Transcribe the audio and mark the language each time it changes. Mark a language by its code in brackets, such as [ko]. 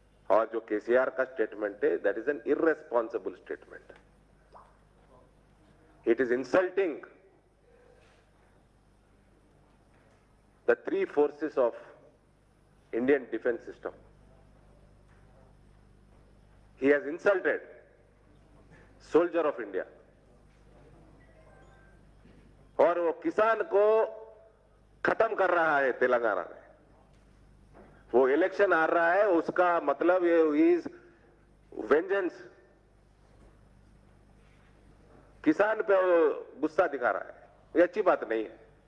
[hi] और जो केसीआर का स्टेटमेंट है, [en] That is an irresponsible statement. It is insulting the 3 forces of Indian defense system. He has insulted soldier of India. [hi] और वो किसान को खत्म कर रहा है तेलंगाना में। वो इलेक्शन आ रहा है, उसका मतलब ये [en] Is vengeance. [hi] किसान पे वो गुस्सा दिखा रहा है, ये अच्छी बात नहीं है।